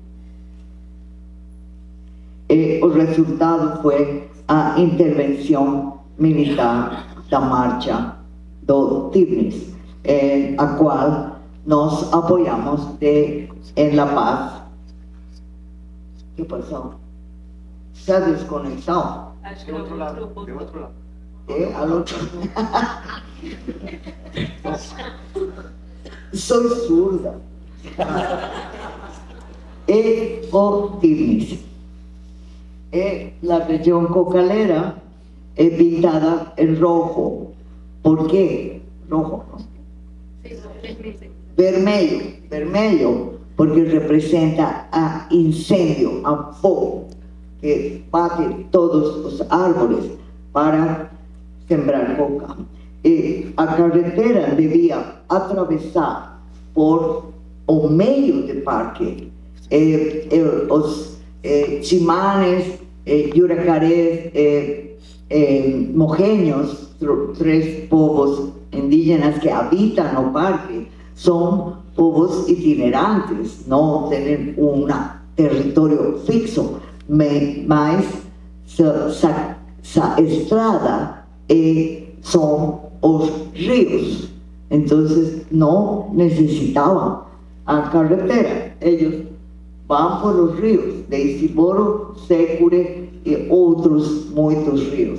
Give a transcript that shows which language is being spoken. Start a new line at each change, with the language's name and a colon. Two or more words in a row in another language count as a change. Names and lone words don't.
Portuguese: E o resultado foi a intervenção militar da marcha do Tignis, a qual nós apoiamos em La Paz. O que passou? Está desconectado? De outro lado, de outro lado.
Spanish: Al outro. Soy surda.
Portuguese: O Tignis.
Spanish: La región cocalera es pintada en rojo. ¿Por qué? Rojo, ¿no? Vermelho, porque representa a incendio, a fuego, que bate todos los árboles para sembrar coca.
Portuguese: A carretera debía atravesar por o medio de parque os chimanes, yuracarés, mojeños,
Spanish: tres povos indígenas que habitan el parque, son povos itinerantes, no tienen un territorio fixo, mas esa estrada son los ríos, entonces no necesitaban a carretera, ellos van por los ríos de Isiboro, Secure y otros muchos ríos.